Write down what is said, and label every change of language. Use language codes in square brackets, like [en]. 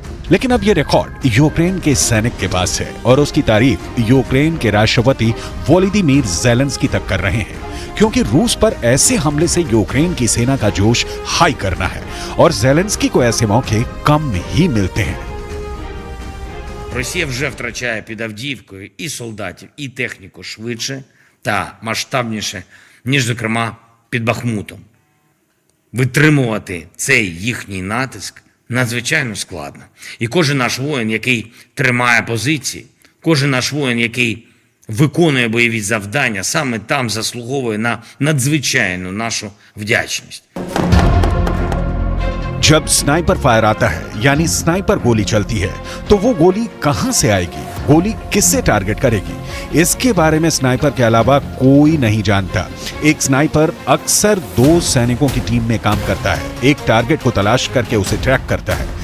[hi] लेकिन अब यह रिकॉर्ड यूक्रेन के सैनिक के पास है और उसकी तारीफ यूक्रेन के राष्ट्रपति वोलोदिमीर ज़ेलेंस्की तक कर रहे हैं, क्योंकि रूस पर ऐसे हमले से यूक्रेन की सेना का जोश हाई करना है और ज़ेलेंस्की को ऐसे मौके कम ही मिलते हैं। [uk] Росія вже втрачає під Авдіївкою і солдатів, і техніку швидше та масштабніше, ніж, зокрема, під Бахмутом. Витримувати цей їхній натиск надзвичайно складно. І кожен наш воїн, який тримає позиції, кожен наш воїн, який виконує бойові завдання, саме там заслуговує на надзвичайну нашу вдячність. [hi] जब स्नाइपर फायर आता है यानी स्नाइपर गोली चलती है तो वो गोली कहां से आएगी, गोली किससे टारगेट करेगी, इसके बारे में स्नाइपर के अलावा कोई नहीं जानता। एक स्नाइपर अक्सर दो सैनिकों की टीम में काम करता है, एक टारगेट को तलाश करके उसे ट्रैक करता है।